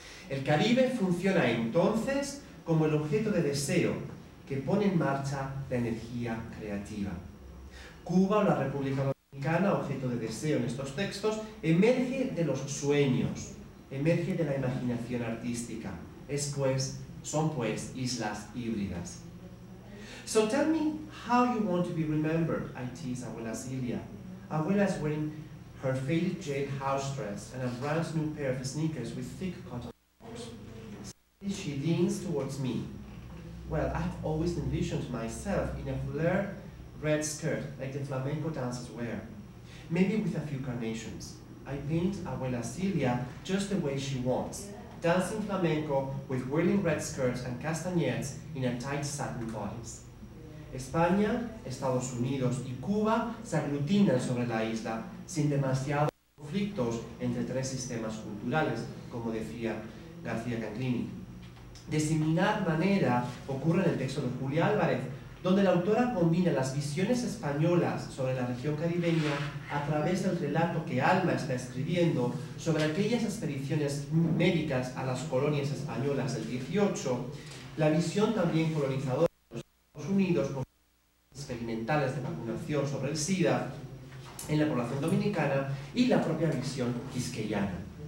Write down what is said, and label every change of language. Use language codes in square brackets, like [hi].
[es] El Caribe funciona entonces como el objeto de deseo que pone en marcha la energía creativa. Cuba o la República Dominicana, objeto de deseo en estos textos, emerge de los sueños, emerge de la imaginación artística. Son pues islas híbridas. [en] So tell me how you want to be remembered, I tease Abuela Celia. Abuela is wearing her faded jade house dress and a brand new pair of sneakers with thick cotton socks. She leans towards me. Well, I've always envisioned myself in a flare red skirt like the flamenco dancers wear, maybe with a few carnations. I paint Abuela Celia just the way she wants, dancing flamenco with whirling red skirts and castañets in a tight satin bodice. [es] España, Estados Unidos y Cuba se aglutinan sobre la isla sin demasiados conflictos entre tres sistemas culturales, como decía García Canclini. De similar manera ocurre en el texto de Julia Álvarez, donde la autora combina las visiones españolas sobre la región caribeña a través del relato que Alma está escribiendo sobre aquellas expediciones médicas a las colonias españolas del 18, la visión también colonizadora de los Estados Unidos con experimentales de vacunación sobre el SIDA en la población dominicana y la propia visión quisqueyana.